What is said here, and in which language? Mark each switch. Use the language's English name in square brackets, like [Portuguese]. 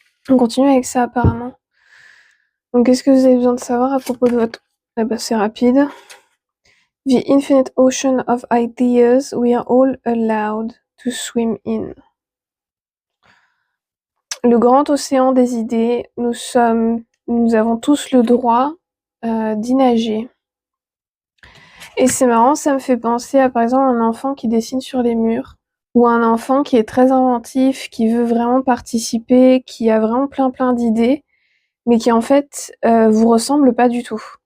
[French] On continue avec ça apparemment. Donc qu'est-ce que vous avez besoin de savoir à propos de votre... c'est rapide. [English] The infinite ocean of ideas we are all allowed to swim in. [French] Le grand océan des idées, nous avons tous le droit d'y nager. Et c'est marrant, ça me fait penser à par exemple un enfant qui dessine sur les murs, ou un enfant qui est très inventif, qui veut vraiment participer, qui a vraiment plein d'idées, mais qui en fait vous ressemble pas du tout.